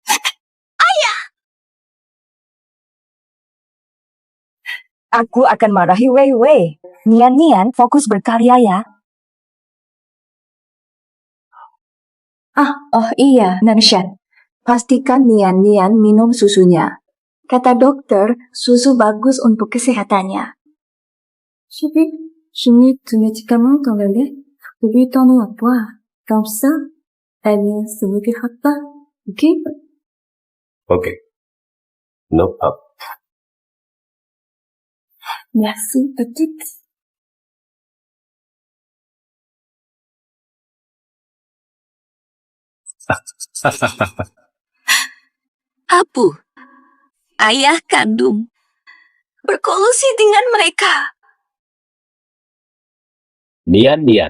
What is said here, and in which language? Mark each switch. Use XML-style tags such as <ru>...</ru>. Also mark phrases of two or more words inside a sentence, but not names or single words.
<id>Aku akan marahi Weiwei. Nian, fokus berkarya ya. Oh iya, Nanshan. Pastikan Nian minum susunya. Kata dokter, susu bagus untuk kesehatannya.</id> <fr>Je mets tes médicaments dans le lait pour lui tendre à boire. Comme ça, elle ne se réveillera pas. Ok?</fr> <en>Oke. No problem.</en> <fr>Merci, petite.</fr> <id>Apu, ayah kandung, berkolusi dengan mereka. Nian.</id>